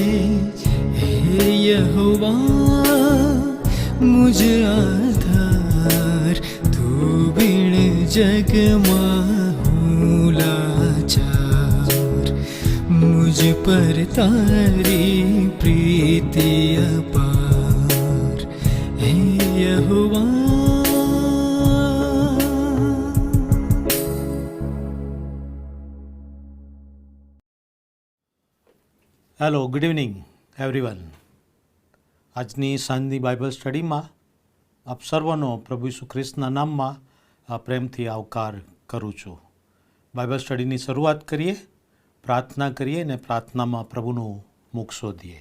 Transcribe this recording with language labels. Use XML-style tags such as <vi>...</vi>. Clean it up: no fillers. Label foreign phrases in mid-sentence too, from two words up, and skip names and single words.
<hi>हे यहोवा मुझ आधार, तू बिन जग माहूँ लाचार। मुझ पर तारी प्रीति अपार, हे यहोवा।</hi> <en>Hello, good evening everyone.</en> <gu>આજની સાંજની</gu> <en>Bible studyમાં</en> <gu>આપ સર્વનો પ્રભુ ઈસુ ખ્રિસ્તના નામમાં પ્રેમથી આવકાર કરું છું.</gu> <en>Bible studyની</en> <gu>શરૂઆત કરીએ, પ્રાર્થના કરીએ અને પ્રાર્થનામાં પ્રભુનું મુખ શોધીએ.</gu>